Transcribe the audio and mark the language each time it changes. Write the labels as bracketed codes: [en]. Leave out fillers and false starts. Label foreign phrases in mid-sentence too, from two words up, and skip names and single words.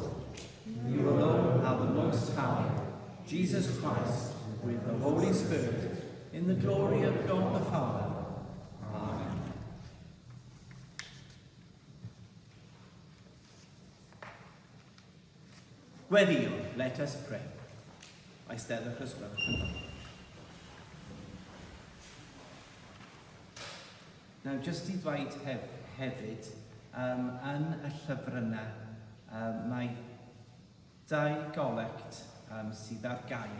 [en] You alone are the Most High, Jesus Christ, with the Holy Spirit, in the glory of God the Father. Amen. Gweddill, let us pray. [cy] Eisteddwch os gwelwch. [en] Now, just [cy] I ddweud hefyd, yn y llyfrynau, mae dau golect sydd ar gael.